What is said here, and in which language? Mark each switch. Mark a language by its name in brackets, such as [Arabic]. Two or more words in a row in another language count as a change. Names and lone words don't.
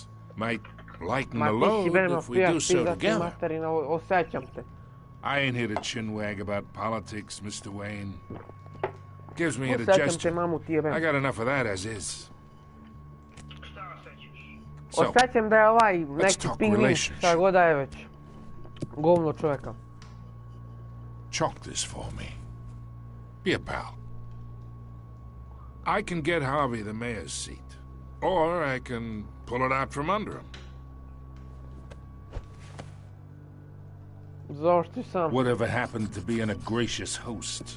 [English] Might lighten the load if we do so together. I ain't here to chinwag about politics, Mr. Wayne. Gives me indigestion. I got enough of that as is. So, [Bosnian] Osjećam da je ovaj neki pingvin, šta god da je već. Govno čovjeka. [English] Chalk this for me. Be a pal. I can get Harvey the mayor's seat. Or I can pull it out from under him. Whatever happened to being a gracious host?